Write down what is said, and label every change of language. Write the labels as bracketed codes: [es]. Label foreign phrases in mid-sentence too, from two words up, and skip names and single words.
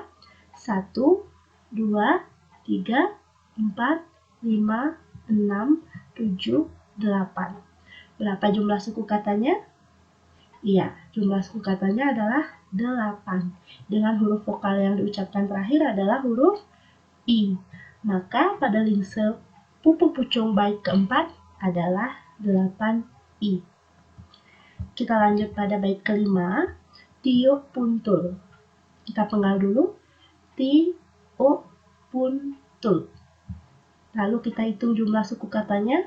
[id] 1, 2, 3, 4, 5, 6, 7, 8. Berapa jumlah suku katanya? Iya, jumlah suku katanya adalah 8. Dengan huruf vokal yang diucapkan terakhir adalah huruf I. Maka pada lingse pupu pucung bait keempat adalah 8I. Kita lanjut pada bait kelima, [ban] tiup puntul. [id] Kita penggal dulu. [ban] Tiup puntul. [id] Lalu kita hitung jumlah suku katanya.